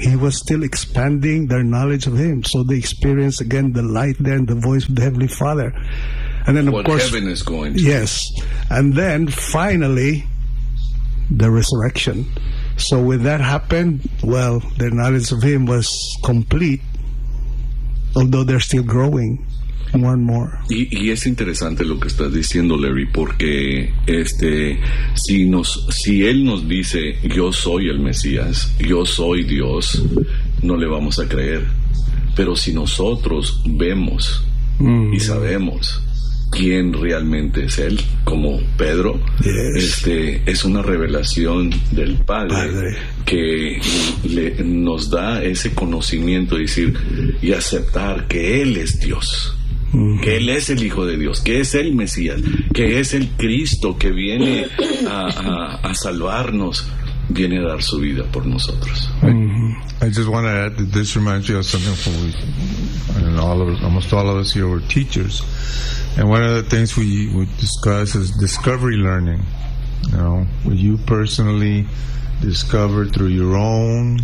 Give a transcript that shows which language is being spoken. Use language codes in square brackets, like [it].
[en] He was still expanding their knowledge of him, so they experience again the light there and the voice of the Heavenly Father. And then, what of course, heaven is going to. Yes. And then finally the resurrection. So when that happened, well, their knowledge of him was complete, although they're still growing more and more. [es] Y es interesante lo que estás diciendo, Larry, porque si él nos dice, yo soy el Mesías, yo soy Dios, no le vamos a creer. Pero si nosotros vemos y sabemos quién realmente es él, como Pedro, es una revelación del Padre que nos da ese conocimiento de decir y aceptar que él es Dios, que él es el Hijo de Dios, que es el Mesías, que es el Cristo que viene a salvarnos, viene a dar su vida por nosotros. [en] I just want to add that this reminds me of something for me. Almost all of us here were teachers, and one of the things we discuss is discovery learning. You know, what you personally discover through your own